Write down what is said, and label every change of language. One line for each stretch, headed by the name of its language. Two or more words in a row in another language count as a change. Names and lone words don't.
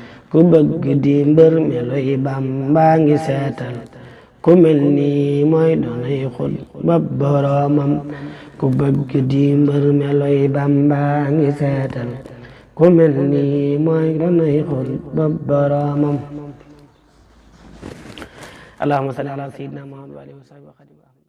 Wolof: Ku bëgg di mbër meloy Bamba ngi seetal, ku mel ni mooy doonay xut ba boromam. Ku bëgg di mbër meloy Bamba ngi seetal, ku mel ni mooy doonay xut ba boromam.
Arabic: اللهم صل على سيدنا محمد وعلى آله وصحبه وخدمه.